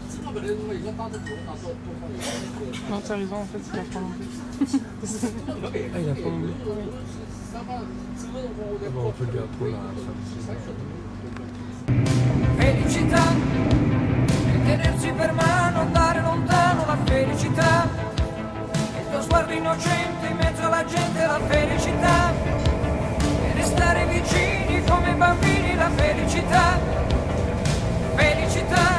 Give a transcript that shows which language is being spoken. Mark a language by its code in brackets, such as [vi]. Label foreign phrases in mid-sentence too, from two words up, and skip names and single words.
[fr] Non, t'as raison, en fait, c'est la Finlande. Ah, il a pas anglais. Bon, on peut lui apprendre à faire [it] Felicità e tenersi per mano, andare lontano, la felicità. Il tuo sguardo innocente in mezzo alla gente, la felicità. E restare vicini come bambini, la felicità. Felicità.